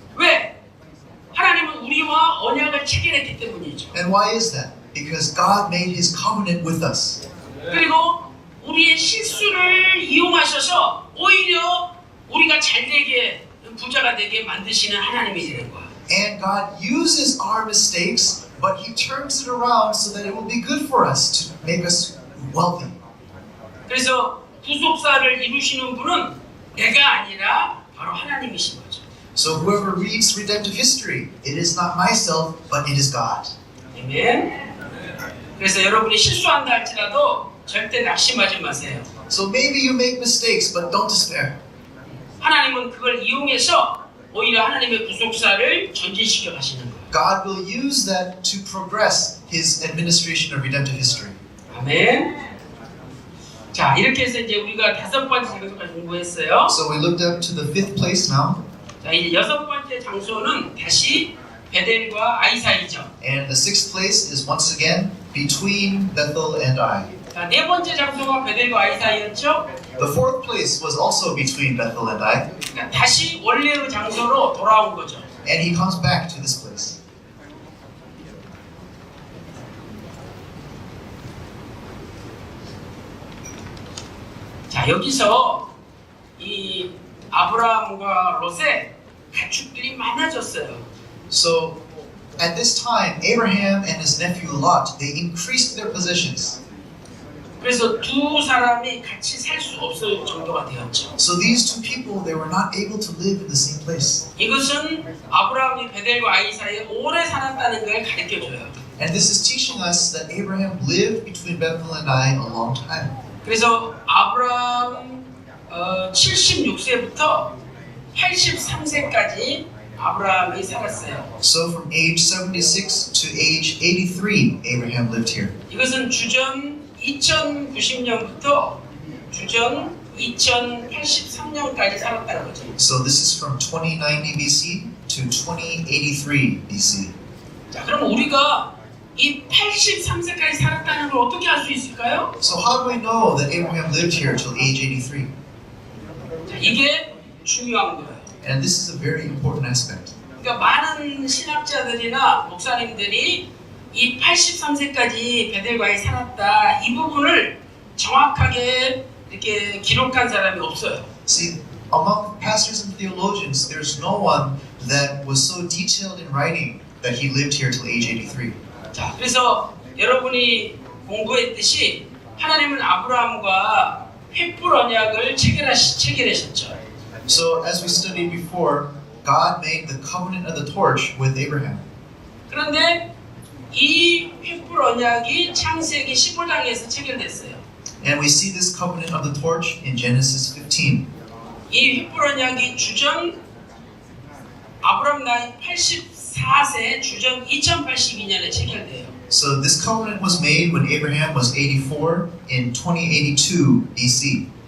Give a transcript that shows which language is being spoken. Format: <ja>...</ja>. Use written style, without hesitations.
<ko>왜? 하나님은 우리와 언약을 체결했기 때문이죠.</ko> <en>And why is that? Because God made His covenant with us.</en> <ko>그리고 우리의 실수를 이용하셔서 오히려 우리가 잘되게 부자가 되게 만드시는 하나님이 되는 거야.</ko> <en>And God uses our mistakes, but He turns it around so that it will be good for us to make us wealthy.</en> <ko>그래서 구속사를 이루시는 분은 내가 아니라 바로 하나님이신 거죠.</ko> <en>So whoever reads redemptive history, it is not myself, but it is God.</en> <ko>아멘. 그래서 여러분이 실수한다 할지라도 절대 낙심하지 마세요.</ko> <en>So maybe you make mistakes, but don't despair.</en> <ko>하나님은 그걸 이용해서 오히려 하나님의 구속사를 전진시켜 가시는 거예요.</ko> <en>God will use that to progress His administration of redemptive history.</en> <ko>아멘. 자, 이렇게 해서 이제 우리가 5번째 장소까지 공부했어요.</ko> <en>So we looked up to the 5th place now.</en> <ko>자, 이제 6번째 장소는 다시 베델과 아이 사이죠.</ko> <en>And the 6th place is once again between Bethel and Ai.</en> <ko>자, 4번째 장소가 베델과 아이 사이였죠.</ko> <en>The 4th place was also between Bethel and Ai.</en> <ko>그러니까 다시 원래의 장소로 돌아온 거죠.</ko> <en>And he comes back to this place.</en> <ko>자, 여기서 이 아브라함과 롯의 가축들이 많아졌어요.</ko> <en>So at this time, Abraham and his nephew Lot, they increased their possessions.</en> <ko>그래서 두 사람이 같이 살 수 없을 정도가 되었죠.</ko> <en>So these two people, they were not able to live in the same place.</en> <ko>이것은 아브라함이 베델과 아이 사이에 오래 살았다는 걸 가르쳐줘요.</ko> <en>And this is teaching us that Abraham lived between Bethel and Ai a long time.</en> <ko>그래서 아브라함 76세부터 83세까지 아브라함이 살았어요.</ko> <en>So from age 76 to age 83, Abraham lived here.</en> <ko>이것은 주전 2090년부터 주전 2083년까지 살았다는 거죠.</ko> <en>So this is from 2090 BC to 2083 BC.</en> <ko>자, 그럼 우리가 이 83세까지 살았다는 걸 어떻게 알 수 있을까요?</ko> <en>So how do we know that Abraham lived here till age 83?</en> <ko>자, 이게 중요한 거예요.</ko> <en>And this is a very important aspect.</en> <ko>그러니까 많은 신학자들이나 목사님들이 이 83세까지 베델과에 살았다 이 부분을 정확하게 이렇게 기록한 사람이 없어요.</ko> <en>See, among pastors and theologians, there's no one that was so detailed in writing that he lived here till age 83.</en> <ko>자, 그래서 여러분이 공부했듯이 하나님은 아브라함과 횃불 언약을 체결하셨죠.</ko> <en>So as we studied before, God made the covenant of the torch with Abraham.</en> <ko>그런데 이 횃불 언약이 창세기 15장에서 체결됐어요.</ko> <en>And we see this covenant of the torch in Genesis 15.</en> <ko>이 횃불 언약이 주전 아브라함 나이 84세 주전 2082년에 체결돼요.</ko> <en>So this covenant was made when Abraham was 84 in 2082 BC.</en>